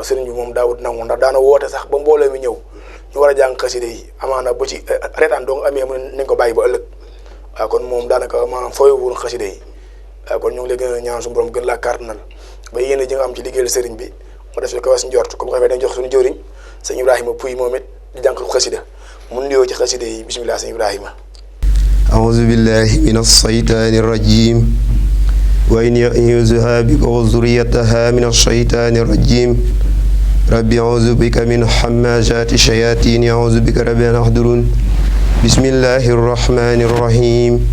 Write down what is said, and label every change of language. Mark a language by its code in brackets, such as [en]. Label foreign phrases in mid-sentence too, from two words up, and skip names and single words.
[wo] sëriñ bi moom daawut nangu ndax daana woote sax ba mbooloo mi ñëw ñu war a jàng xasida yi amaana ba ci reetaan doo nga amee mu nañ ko bàyyi ba ëllëg waaw kon moom daanaka maanaam fooyewul xasida yi waaw kon ñu ngi lay gën a ñaan suñu borom gën laa kàttanal ba yéen ji nga am ci liggéeyal sëriñ bi mu def ko wees njort comme ko xamee dañ jox suñu jëriñ sëñ Ibrahima Pouy moom it di jàng xasida mun nuyoo ci xasida yi bismillah sëñ Ibrahima. [ar] أعوذ بالله من الشيطان الرجيم وإن يعوذها بك وذريتها من الشيطان الرجيم ربي أعوذ بك من حمازات الشياطين أعوذ بك ربي أن يحضرون بسم الله الرحمن الرحيم